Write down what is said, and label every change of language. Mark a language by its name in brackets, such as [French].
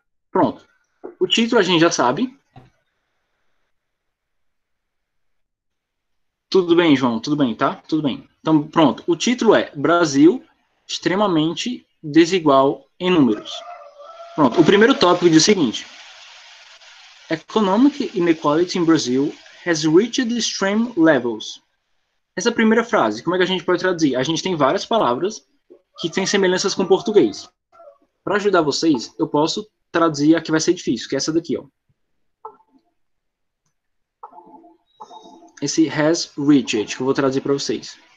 [Portuguese] Pronto. O título a gente já sabe. Tudo bem, João? Tudo bem, tá? Tudo bem. Então, pronto. O título é Brasil extremamente desigual em números. Pronto. O primeiro tópico diz o seguinte. [English] Economic inequality in Brazil has reached extreme levels. [Portuguese] Essa primeira frase, como é que a gente pode traduzir? A gente tem várias palavras que têm semelhanças com o português. Para ajudar vocês, eu posso traduzir a que vai ser difícil, que é essa daqui, ó. Esse [English] has reached, [Portuguese] que eu vou traduzir para vocês.